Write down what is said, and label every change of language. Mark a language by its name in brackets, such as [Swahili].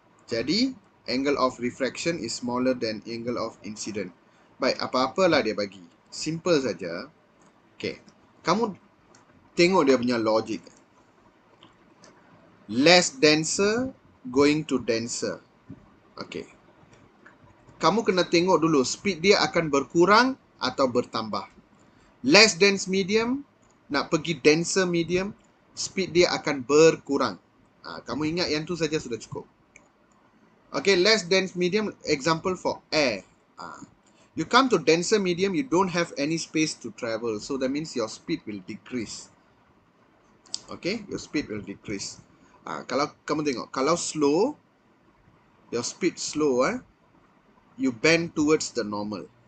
[English] Jadi, angle of refraction is smaller than angle of incident. [Malay] Baik, apa-apalah dia bagi. Simple saja. Okay. Kamu tengok dia punya logic. [English] less denser going to denser. Okay. [Malay] Kamu kena tengok dulu speed dia akan berkurang atau bertambah. [English] Less dense medium [Malay] nak pergi [English] denser medium, [Malay] speed dia akan berkurang. Kamu ingat yang tu saja sudah cukup. [English] Okay, less dense medium, example for air. You come to denser medium, you don't have any space to travel. So that means your speed will decrease. Okay, your speed will decrease. [Malay] Kalau kamu tengok, kalau slow, [English] your speed slow, you bend towards the normal.